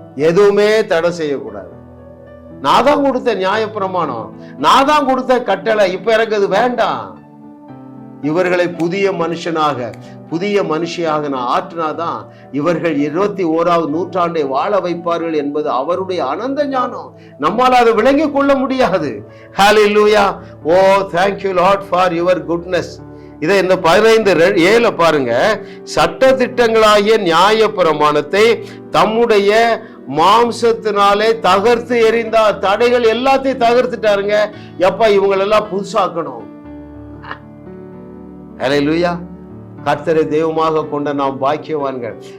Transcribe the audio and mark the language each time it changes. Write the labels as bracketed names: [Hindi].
[Tamil] எதுவுமே தடை செய்யக்கூடாது. நான் தான் கொடுத்த நியாயப்பிரமாணம், நான் தான் கொடுத்த கட்டளை, இப்ப எனக்கு அது வேண்டாம். இவர்களை புதிய மனுஷனாக, புதிய மனுஷியாக நான் ஆற்றினாதான் இவர்கள் 21வது நூற்றாண்டை வாழ வைப்பார்கள் என்பது அவருடைய அனந்த ஞானம். நம்மால் அதை விளங்கிக் கொள்ள முடியாது. ஹல்லேலூயா. [English] Oh thank you Lord for your goodness. [Tamil] இதை இந்த 15:7 பாருங்க. சட்ட திட்டங்களாகிய நியாய பிரமாணத்தை தம்முடைய மாம்சத்தினாலே தகர்த்து எறிந்தார். தடைகள் எல்லாத்தையும் தகர்த்துட்டாருங்க. எப்ப இவங்களெல்லாம் புதுசாக்கணும். ஹல்லேலூயா. கர்த்தரை தெய்வமாக கொண்ட நாம் பாக்கியவான்கள்.